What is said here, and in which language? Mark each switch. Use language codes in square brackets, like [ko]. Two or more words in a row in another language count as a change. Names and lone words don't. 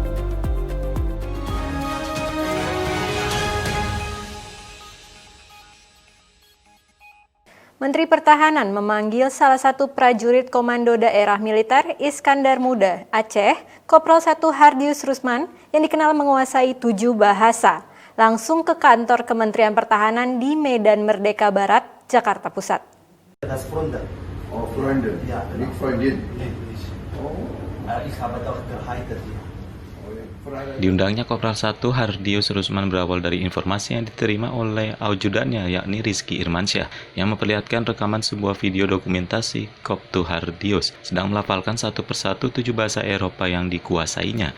[id] Menteri Pertahanan memanggil salah satu prajurit Komando Daerah Militer Iskandar Muda Aceh, Kopral 1 Hardius Rusman, yang dikenal menguasai 7 bahasa, langsung ke kantor Kementerian Pertahanan di Medan Merdeka Barat, Jakarta Pusat. [de] Oh, Freunde. Ja, [nl] Niet vriendin. nee, is. Oh. Ik ga met de Haider. [id] Diundangnya Kopral 1 Hardius Rusman berawal dari informasi yang diterima oleh ajudannya yakni Rizky Irmansyah yang memperlihatkan rekaman sebuah video dokumentasi Koptu Hardius sedang melafalkan satu persatu 7 bahasa Eropa yang dikuasainya.